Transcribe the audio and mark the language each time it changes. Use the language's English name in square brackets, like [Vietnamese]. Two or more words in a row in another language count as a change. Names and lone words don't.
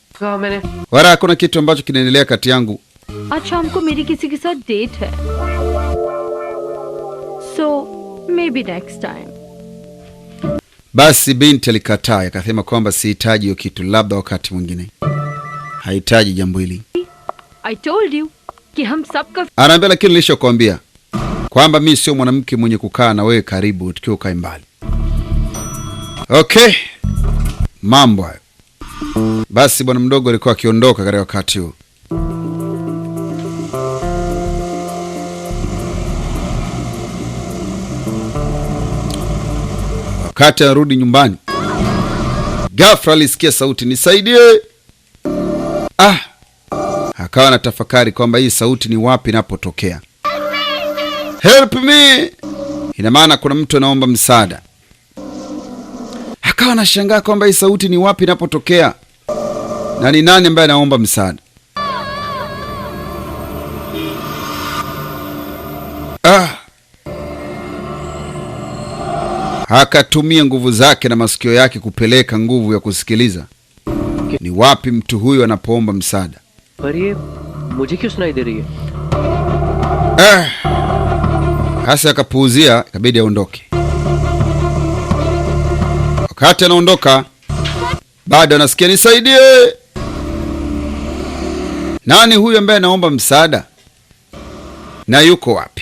[Hindi] कहा मैंने. [Swahili] Wala hakuna kitu ambacho kinaendelea kati yangu. [Hindi] आज शाम को मेरी किसी के साथ डेट है, [English] so maybe next time. [Swahili] Basi binti alikataa, akasema kwamba sihitaji hiyo kitu, labda wakati mwingine. Hahitaji jambo hili. [English] I told you [Hindi] कि हम सबका [Swahili] Anaambia lakini nilishakwambia kwamba mimi sio mwanamke mwenye kukaa na wewe karibu tukiwa ukae mbali. Okay. Mambo hayo. Basi bwana mdogo alikuwa akiondoka katika wakati huo. Wakati anarudi nyumbani, ghafla alisikia sauti, nisaidie. Akawa na tafakari kwamba hii sauti ni wapi inapotokea. [English] Help me! [Swahili] Ina maana kuna mtu anaomba msaada. Akawa anashangaa kwamba hii sauti ni wapi inapotokea na ni nani ambaye anaomba msaada. Akatumia nguvu zake na masikio yake kupeleka nguvu ya kusikiliza ni wapi mtu huyo anapoomba msaada. [Hindi] पर ये मुझे क्यों सुनाई दे रही है? [Swahili] Hasa akapuuzia, ikabidi aondoke. Wakati anaondoka, bado anasikia nisaidie. Nani huyu ambaye anaomba msaada? Na yuko wapi?